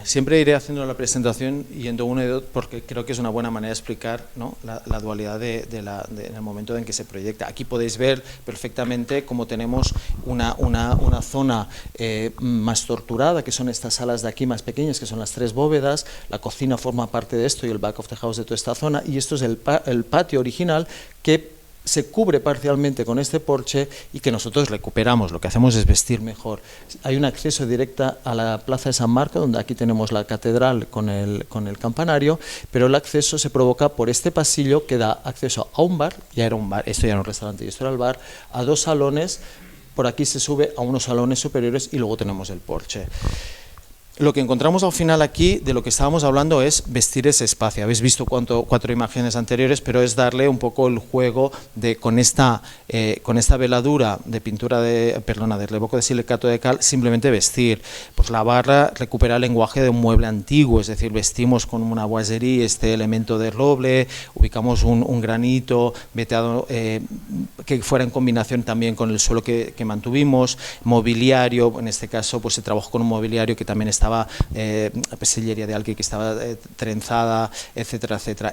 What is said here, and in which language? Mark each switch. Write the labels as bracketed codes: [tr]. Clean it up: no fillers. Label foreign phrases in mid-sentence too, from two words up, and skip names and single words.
[es] Siempre iré haciendo la presentación yendo uno y dos, porque creo que es una buena manera de explicar, ¿no?, la dualidad en el momento en que se proyecta. Aquí podéis ver perfectamente cómo tenemos una zona más torturada, que son estas salas de aquí más pequeñas, que son las 3 bóvedas. La cocina forma parte de esto y el [en] back of the house [es] de toda esta zona, y esto es el patio original, que se cubre parcialmente con este porche y que nosotros recuperamos. Lo que hacemos es vestir mejor. Hay un acceso directo a la plaza de San Marco, donde aquí tenemos la catedral con el campanario, pero el acceso se provoca por este pasillo que da acceso a un bar, ya era un bar, esto ya era un restaurante y esto era el bar, a 2 salones. Por aquí se sube a unos salones superiores y luego tenemos el porche. Lo que encontramos al final aquí, de lo que estábamos hablando, es vestir ese espacio. Habéis visto 4 imágenes anteriores, pero es darle un poco el juego con esta veladura de pintura de revoco de silicato de cal, simplemente vestir. Pues la barra recupera el lenguaje de un mueble antiguo, es decir, vestimos con una boiserie este elemento de roble, ubicamos un granito veteado que fuera en combinación también con el suelo que mantuvimos, mobiliario, en este caso pues se trabajó con un mobiliario que también estaba sillería de alque que estaba trenzada, etcétera, etcétera.